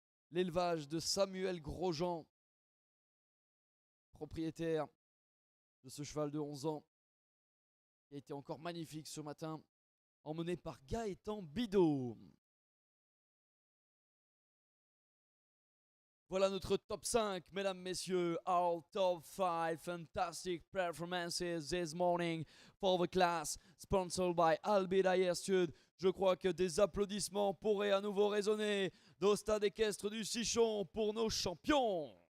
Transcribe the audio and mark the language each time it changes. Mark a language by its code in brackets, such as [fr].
[fr] L'élevage de Samuel Grosjean, propriétaire de ce cheval de 11 ans, qui a été encore magnifique ce matin, emmené par Gaëtan Bidot. Voilà notre top 5, mesdames, messieurs. [en] Our top 5 fantastic performances this morning for the class, sponsored by Albidayer Stud. [fr] Je crois que des applaudissements pourraient à nouveau résonner au stade équestre du Sichon pour nos champions.